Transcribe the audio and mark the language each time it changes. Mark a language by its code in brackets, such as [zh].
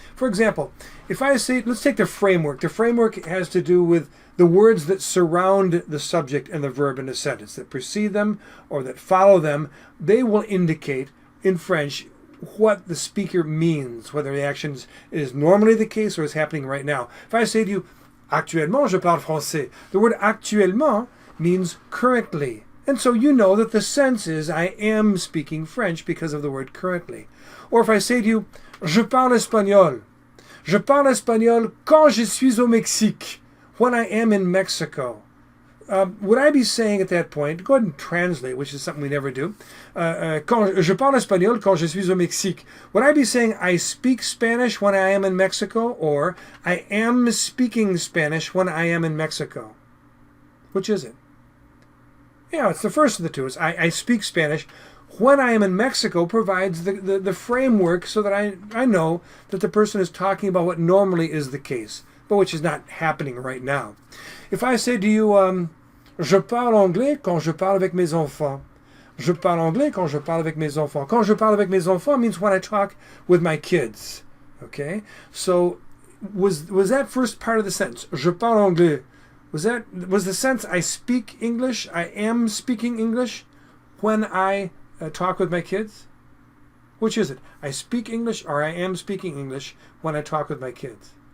[en] For example, if I say, let's take the framework. The framework has to do with the words that surround the subject and the verb in a sentence, that precede them or that follow them. They will indicate in French what the speaker means, whether the action is normally the case or is happening right now. If I say to you, actuellement je parle français, the word actuellement means currently. And so you know that the sense is I am speaking French because of the word currently. Or if I say to you, [fr] je parle espagnol. Je parle espagnol quand je suis au Mexique, [en] when I am in Mexico. Would I be saying at that point, go ahead and translate, which is something we never do. [fr] Je parle espagnol quand je suis au Mexique. [en] Would I be saying I speak Spanish when I am in Mexico, or I am speaking Spanish when I am in Mexico? Which is it? Yeah, it's the first of the two. It's I speak Spanish when I am in Mexico provides the framework so that I know that the person is talking about what normally is the case, but which is not happening right now. If I say to you, [fr] je parle anglais quand je parle avec mes enfants. Je parle anglais quand je parle avec mes enfants. Quand je parle avec mes enfants [en] means when I talk with my kids. Okay? So was that first part of the sentence, [fr] je parle anglais, [en] was the sense I speak English, I am speaking English when I talk with my kids? Which is it? I speak English or I am speaking English when I talk with my kids?